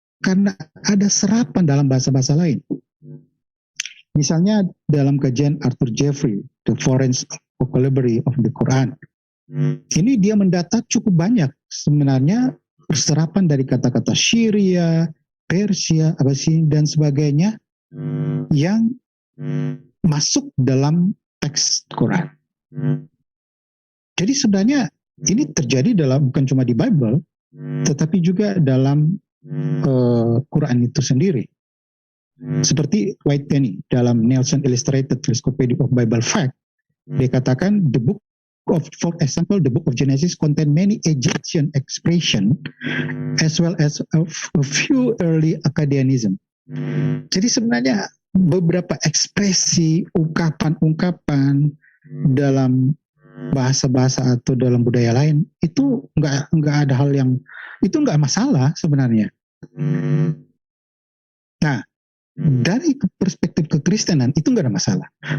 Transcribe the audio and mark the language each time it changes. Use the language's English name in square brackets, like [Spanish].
[Indonesian] Karena ada serapan dalam bahasa-bahasa lain. Misalnya dalam kajian Arthur Jeffrey, The Foreign Vocabulary of the Quran, ini dia mendata cukup banyak sebenarnya serapan dari kata-kata Syria, Persia, Abasin, dan sebagainya yang masuk dalam teks Quran. Jadi sebenarnya ini terjadi bukan cuma di Bible, tetapi juga dalam Quran itu sendiri. [English] Seperti White Penny dalam Nelson Illustrated Encyclopedia of Bible Fact, [Indonesian] dia katakan [English] for example, the book of Genesis contain many Egyptian expression as well as a few early Akkadianism. [Indonesian] Jadi sebenarnya beberapa ekspresi, ungkapan-ungkapan dalam bahasa-bahasa atau dalam budaya lain itu nggak ada hal yang itu nggak masalah sebenarnya. Nah, dari perspektif kekristenan itu nggak ada masalah.